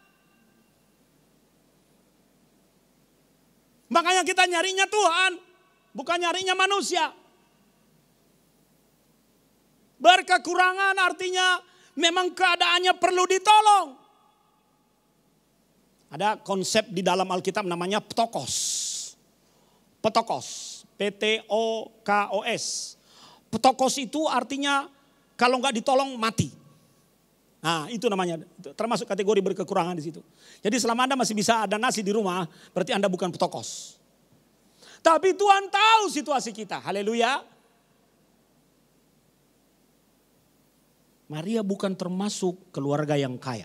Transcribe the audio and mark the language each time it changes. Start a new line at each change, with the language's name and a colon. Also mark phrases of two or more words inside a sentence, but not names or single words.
Indonesian: Makanya kita nyarinya Tuhan, bukan nyarinya manusia. Berkekurangan artinya memang keadaannya perlu ditolong. Ada konsep di dalam Alkitab namanya ptokos. Ptokos, P-T-O-K-O-S. Ptokos itu artinya kalau nggak ditolong mati. Nah itu namanya, termasuk kategori berkekurangan di situ. Jadi selama Anda masih bisa ada nasi di rumah, berarti Anda bukan ptokos. Tapi Tuhan tahu situasi kita, haleluya. Maria bukan termasuk keluarga yang kaya.